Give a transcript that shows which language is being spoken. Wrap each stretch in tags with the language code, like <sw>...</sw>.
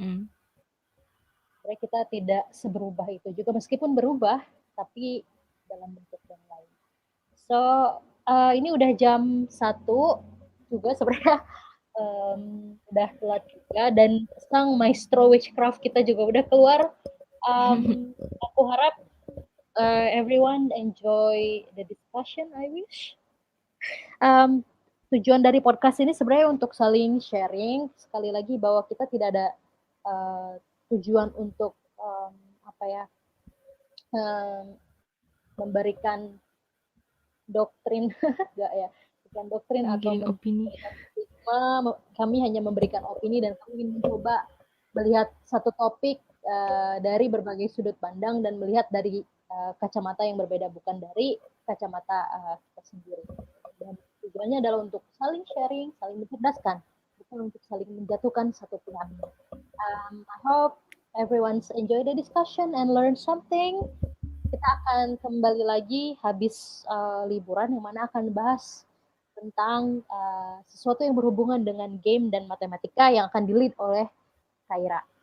<id>Sebenarnya kita tidak seberubah itu juga, meskipun berubah, tapi dalam bentuk yang lain. So, ini udah jam 1 juga sebenarnya, udah telat juga, dan sang maestro witchcraft kita juga udah keluar. Aku harap</id> <en>everyone enjoy the discussion, I wish.</en> <id>Tujuan dari podcast ini sebenarnya untuk saling sharing. Sekali lagi bahwa kita tidak ada tujuan untuk apa ya, memberikan doktrin, enggak ya, bukan doktrin atau opini. stigma. Kami hanya memberikan opini dan kami ingin mencoba melihat satu topik dari berbagai sudut pandang dan melihat dari kacamata yang berbeda, bukan dari kacamata kita sendiri. Dan tujuannya adalah untuk saling sharing, saling mencerdaskan, bukan untuk saling menjatuhkan satu pihak.</id> <en>I hope everyone's enjoy the discussion and learn something.</en> <id>Kita akan kembali lagi habis liburan, yang mana akan bahas tentang sesuatu yang berhubungan dengan game dan matematika yang akan di-lead oleh Kaira.</id>